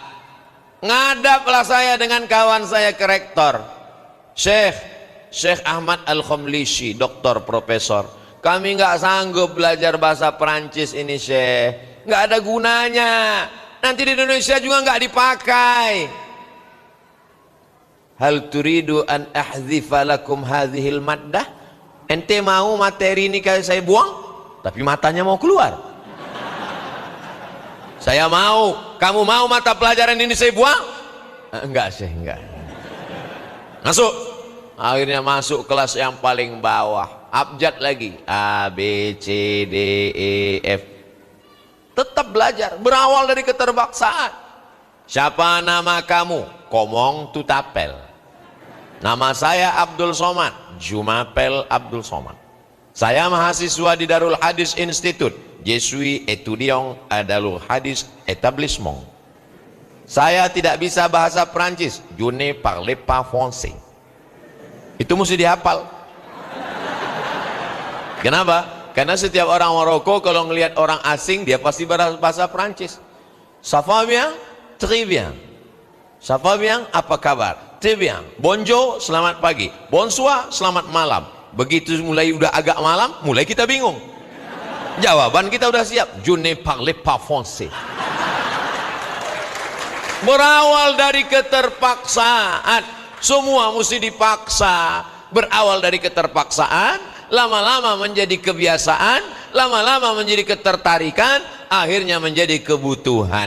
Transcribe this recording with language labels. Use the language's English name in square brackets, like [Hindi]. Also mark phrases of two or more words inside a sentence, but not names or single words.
[Indonesian] Ngadaplah saya dengan kawan saya ke rektor, Syekh Ahmad Al-Khomlishi, doktor profesor. Kami nggak sanggup belajar bahasa Perancis ini Syekh, nggak ada gunanya. Nanti di Indonesia juga nggak dipakai. [Arabic] هل تريد أن أحذف لكم هذه المادة? [Indonesian] Ente mau materi ini kayak saya buang, tapi matanya mau keluar. Saya mau, kamu mau mata pelajaran ini saya buang? Enggak sih, enggak. Masuk. Akhirnya masuk kelas yang paling bawah. Abjad lagi. A, B, C, D, E, F. Tetap belajar. Berawal dari keterpaksaan. Siapa nama kamu? [French] Komong Tutapel. [Indonesian] Nama saya Abdul Somad. Jumapel Abdul Somad. Saya mahasiswa di Darul Hadis Institute. [French] Je suis étudiant à Darul Hadis Établissement. [Indonesian] Saya tidak bisa bahasa Perancis. [French] Je ne parle pas français. [Indonesian] Itu mesti dihafal. Kenapa? Karena setiap orang Maroko kalau ngelihat orang asing dia pasti bahasa Prancis. [French] Ça va bien? Très bien. Ça va bien? [Indonesian] Apa kabar? [French] Très bien. Bonjour, [Indonesian] selamat pagi. Bonsoir, selamat malam. Begitu mulai udah agak malam, mulai kita bingung. Jawaban kita udah siap. [French] Je ne parle pas français. [Indonesian] Berawal dari keterpaksaan. Semua mesti dipaksa. Berawal dari keterpaksaan, lama-lama menjadi kebiasaan, lama-lama menjadi ketertarikan, akhirnya menjadi kebutuhan.